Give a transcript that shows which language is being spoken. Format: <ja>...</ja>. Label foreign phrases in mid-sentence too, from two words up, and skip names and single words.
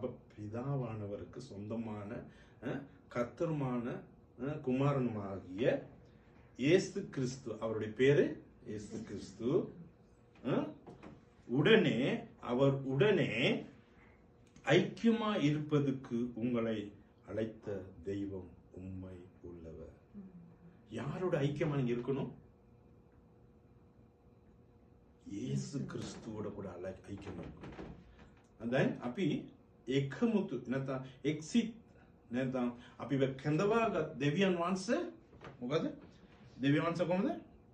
<ta>அப்ப பிதாவானவருக்கு சொந்தமான கர்த்தருமான குமாரனுமாகிய இயேசு கிறிஸ்து, அவருடைய பேரு இயேசு கிறிஸ்து, அவர் உடனே ஐக்கியமா இருப்பதற்கு உங்களை அழைத்த தெய்வம் உண்மை உள்ளவர். யாரோட ஐக்கியமா நீங்க இருக்கணும்? இயேசு கிறிஸ்துவோட கூட ஐக்கியமா இருக்கணும்.</ta> <si>දැන් අපි එකමුතු නැත්නම් එක්සිට් නැත්නම් අපි කැඳවාගත් දෙවියන් වහන්සේ මොකද? දෙවියන් වහන්සේ කොහොමද?</si>